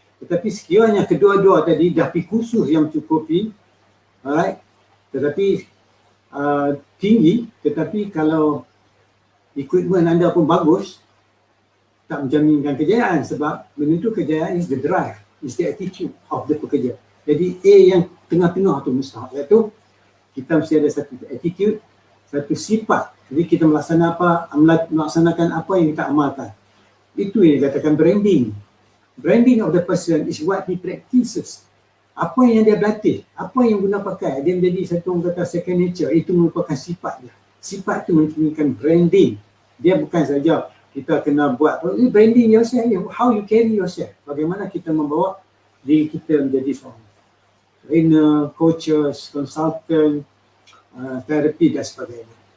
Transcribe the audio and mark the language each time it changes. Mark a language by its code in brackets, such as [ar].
[ms] Tetapi sekiranya kedua-dua tadi dah pergi kursus yang mencukupi, alright, tetapi tinggi, tetapi kalau equipment anda pun bagus, tak menjaminkan kejayaan, sebab menentu kejayaan [en] is the drive, is the attitude of the pekerja. [ms] Jadi A yang tengah-tengah tu mustahak, iaitu kita mesti ada satu attitude, satu sifat. Jadi kita melaksanakan apa yang kita amalkan. Itu yang dikatakan branding. [en] Branding of the person is what he practices. [ms] Apa yang dia berlatih, apa yang guna pakai, dia menjadi satu orang kata second nature. Itu merupakan sifat dia. Sifat itu mencerminkan branding. Dia bukan saja kita kena buat [en] branding yourself, how you carry yourself. [ms] Bagaimana kita membawa diri kita menjadi seorang trainer, coaches, consultant, terapi dan sebagainya.